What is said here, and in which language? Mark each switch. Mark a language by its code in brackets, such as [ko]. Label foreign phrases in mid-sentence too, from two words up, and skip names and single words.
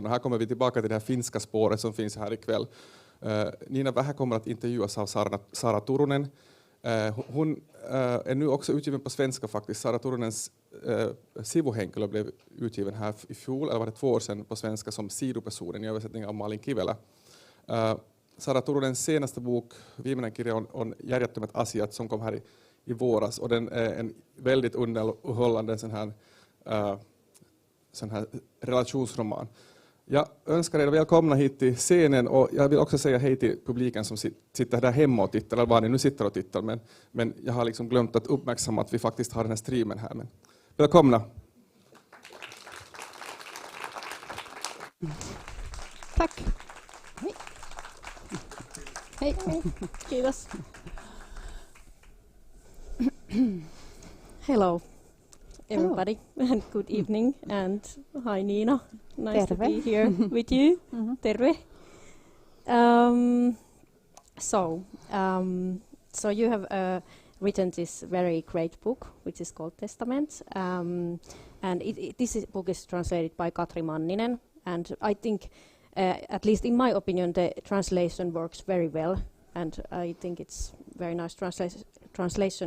[sv] Och här kommer vi tillbaka till det här finska spåret som finns här ikväll. Nina Wähä kommer att intervjuas av Saara Turunen. Hon är nu också utgiven på svenska faktiskt. Saara Turunens sivuhenkilö blev utgiven här i fjol, eller var det 2 år sedan på svenska som sidopersonen i översättning av Malin Kivelä. Saara Turunens senaste bok, [fi] viimeinen kirja, on [sv] Järjettömät asiat som kom här i våras. Och den är en väldigt underhållande sån här relationsroman. Jag önskar er välkomna hit till scenen och jag vill också säga hej till publiken som sitter där hemma och tittar, eller var ni nu sitter och tittar, men jag har liksom glömt att uppmärksamma att vi faktiskt har den här streamen här. Men välkomna! Tack! Hej! Hej! [fi] Kiitos! [en] Hello everybody and good evening and hi Nina. Nice to be here with you. Terve. So you have written this very great book, which is called Testament, and this book is translated by Katri Manninen, and I think, at least in my opinion, the translation works very well, and I think it's very nice translation.